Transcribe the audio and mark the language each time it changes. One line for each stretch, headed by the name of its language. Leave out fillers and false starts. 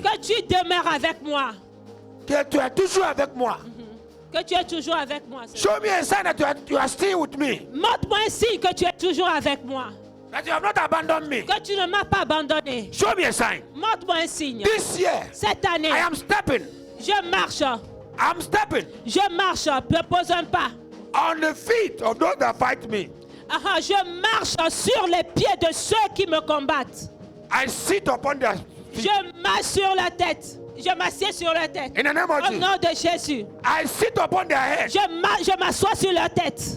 French: Que tu demeures avec moi. Que tu es toujours avec moi. Que tu es toujours avec moi.
English: Show me a sign that you are still with me.
French: Montre-moi un signe que tu es toujours avec moi.
English: That you have not abandoned me.
French: Que tu ne m'as pas abandonné.
English: Show me a sign.
French: Montre-moi un signe.
English: This year,
French: cette année,
English: I am stepping.
French: Je marche.
English: I'm stepping.
French: Je marche. Je pose un pas.
English: On the feet of those that fight me.
French: Je marche sur les pieds de ceux qui me combattent.
English: I sit upon their feet.
French: Je marche sur la tête. Je m'assieds sur la tête.
English: In the name of
French: Au nom de Jésus.
English: I sit upon their head.
French: Je m'assois sur leur tête.